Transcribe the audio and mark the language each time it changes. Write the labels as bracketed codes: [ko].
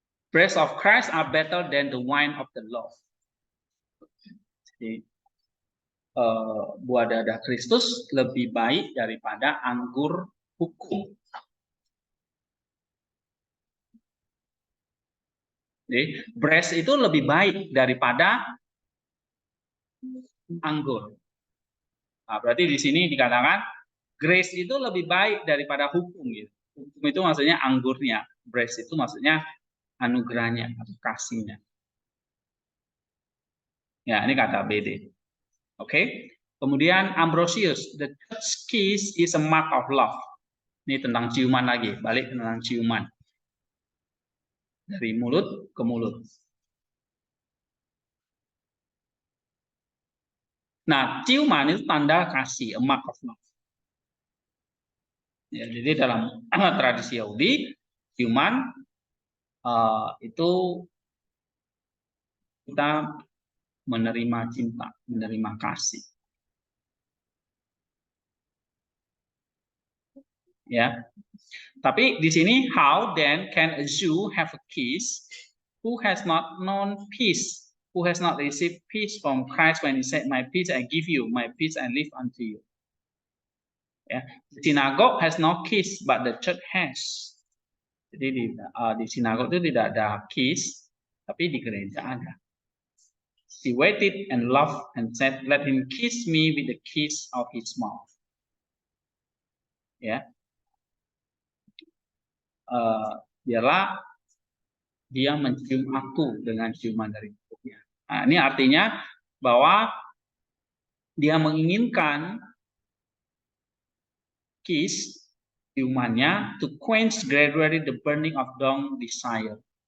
[en] Breasts of Christ are better than the wine of the law. [id] Jadi, buah dada Kristus lebih baik daripada anggur hukum. Jadi, breast itu lebih baik daripada anggur. Nah, berarti di sini dikatakan grace itu lebih baik daripada hukum. Gitu. Hukum itu maksudnya anggurnya, breast itu maksudnya anugerahnya atau kasihnya. Ya, ini kata BD. Oke. [en] Kemudian Ambrosius, the church kiss is a mark of love. [id] Ini tentang ciuman lagi, balik tentang ciuman. Dari mulut ke mulut. Nah, ciuman itu tanda kasih, [en] a mark of love. [id] Ya, jadi dalam tradisi Yahudi, ciuman itu kita menerima cinta, menerima kasih. Ya. Tapi di sini, [en] how then can a Jew have a peace who has not known peace, who has not received peace from Christ when he said, "My peace I give you, my peace I leave unto you." [id] Ya. [en] The synagogue has no keys, but the church has. [id] Jadi di sinagog itu tidak ada keys, tapi di gereja ada. [en] She waited and loved and said, "Let him kiss me with the kiss of his mouth." [id] Ya, biarlah dia mencium aku dengan ciuman dari mulutnya. Nah, ini artinya bahwa dia menginginkan [en] kiss, [id] ciumannya, [en] to quench gradually the burning of dawn desire.